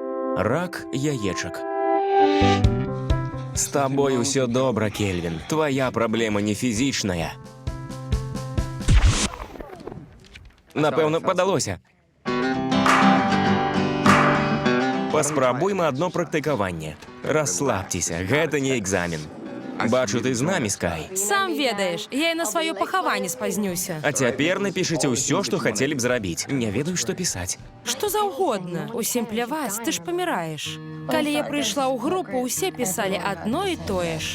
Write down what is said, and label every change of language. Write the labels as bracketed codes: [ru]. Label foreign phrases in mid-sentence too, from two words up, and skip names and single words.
[uk] Рак яєчок. З тобою все добре, Кельвін. Твоя проблема не фізична. Напевно, подалося. [be] Паспрабуймо одно практикаванне. Расслабьтеся, гэта не экзамен. Бачу, ты з намі, Скай. Сам ведаеш, я і на сваё пахаванне спазнюся. А цяпер напішыце ўсё, што хацелі б зрабіць. Не ведаю, што пісаць. Што заўгодна. Усім пляваць, ты ж паміраеш. Калі я прыйшла ў групу, усе пісалі адно і тое ж.